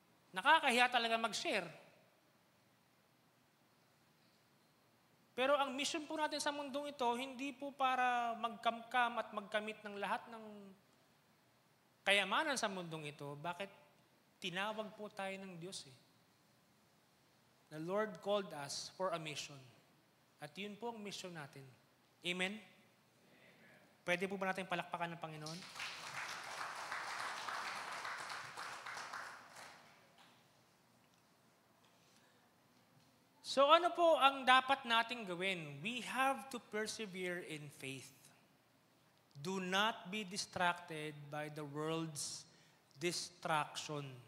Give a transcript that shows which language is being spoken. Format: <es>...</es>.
<tl>Nakakahiya talaga mag-share. Pero ang mission po natin sa mundong ito, hindi po para magkamkam at magkamit ng lahat ng kayamanan sa mundong ito. Bakit? Tinawag po tayo ng Diyos eh.</tl> <en>The Lord called us for a mission.</en> <tl>At yun po ang mission natin. Amen? Pwede po ba natin palakpakan ng Panginoon? So ano po ang dapat nating gawin?</tl> <en>We have to persevere in faith. Do not be distracted by the world's distraction.</en>